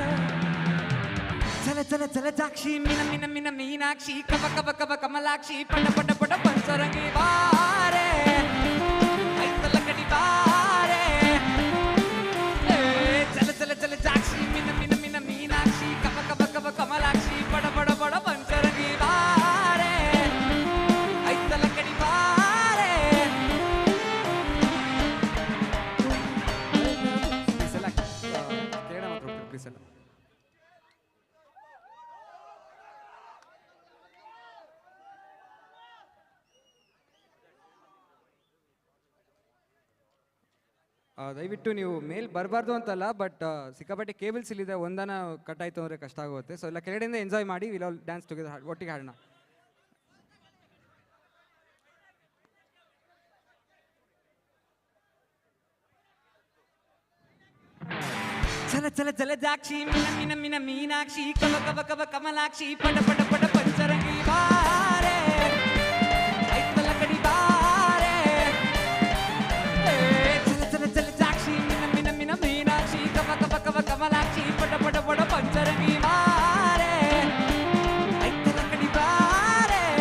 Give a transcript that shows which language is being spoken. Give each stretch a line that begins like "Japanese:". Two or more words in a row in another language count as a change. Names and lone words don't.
Kannada: ಚಲ ಚಲ ಚಲ ಜಾಕ್ಷಿ ಮಿನ ಮಿನ ಮಿನ ಮೀನಾಕ್ಷಿ ಕಬ ಕಬ ಕಬ ಕಮಲಾಕ್ಷಿ ಪಟ ಪಟ ಪಟ ಪಂಚರಂಗಿ ಬಾರೆ ಐತಲ ಕಡಿ ಬಾರೆ. ಚಲ ಚಲ ಚಲ ಜಾಕ್ಷಿ ಮಿನ ಮಿನ ಮಿನ ಮೀನಾಕ್ಷಿ ಕಬ ಕಬ ಕಬ ಕಮಲಾಕ್ಷಿ ಪಟ ಪಟ ಪಟ ಪಂಚರಂಗಿ ಬಾರೆ ಐತಲ ಕಡಿ ಬಾರೆ. ಈ ಸಲ ಕೇಳ ಮಾತ್ರ ಪ್ಲೀಸ್ ಅಲ್ಲ. ದಯವಿಟ್ಟು ನೀವು ಮೇಲ್ ಬರಬಾರ್ದು ಅಂತಲ್ಲ, ಬಟ್ ಸಿಕ್ಕಾಪಟ್ಟೆ ಕೇಬಲ್ಸ್ ಇಲ್ಲಿದೆ, ಒಂದನ ಕಟ್ ಆಯಿತು ಅಂದರೆ ಕಷ್ಟ ಆಗುತ್ತೆ. ಸೊ ಎಲ್ಲ ಕೆಳಗಡೆಯಿಂದ ಎಂಜಾಯ್ ಮಾಡಿ,
English: we'll all dance together,
Kannada: ಒಟ್ಟಿಗೆ ಹಾಡೋಣ. ಚಲ ಚಲ ಚಲ ಜಾಕ್ಷಿ ಮಿನ ಮಿನ ಮಿನ ಮೀನಾಕ್ಷಿ ಕಬ ಕಬ ಕಬ ಕಮಲಾಕ್ಷಿ ಪಟ ಪಟ ಪಟ ಪಂಚರಂಗಿ ಬಾರೆ ಐತಲ ಕಡಿ ಬಾರೆ. ಚಲ ಚಲ ಚಲ ಜಾಕ್ಷಿ ಮಿನ ಮಿನ ಮಿನ ಮೀನಾಕ್ಷಿ ಕಬ ಕಬ ಕಬ ಕಮಲಾಕ್ಷಿ ಪಟ ಪಟ ಪಟ ಪಂಚರಂಗಿ ಬಾರೆ ಐತಲ ಕಡಿ ಬಾರೆ.